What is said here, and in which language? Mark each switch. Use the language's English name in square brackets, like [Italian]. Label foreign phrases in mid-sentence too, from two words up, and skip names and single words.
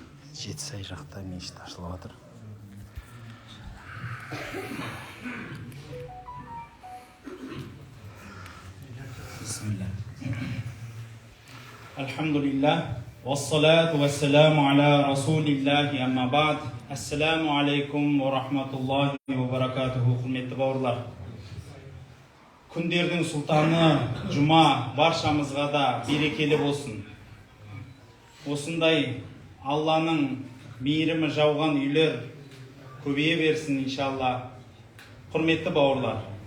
[Kazakh] Жетісай жақта мешіт ашылып жатыр. [Arabic] Bismillah. Elhamdülillah. والصلاة والسلام على رسول الله أما بعد. السلام عليكم ورحمة الله وبركاته. [Kazakh] Hürmetli bауырлар. Күндердің сұлтаны жұма баршамызға да берекелі болсын. Осындай Алланың мейірімі жауған үйлер көбейе берсін иншалла. Құрметті бауырлар.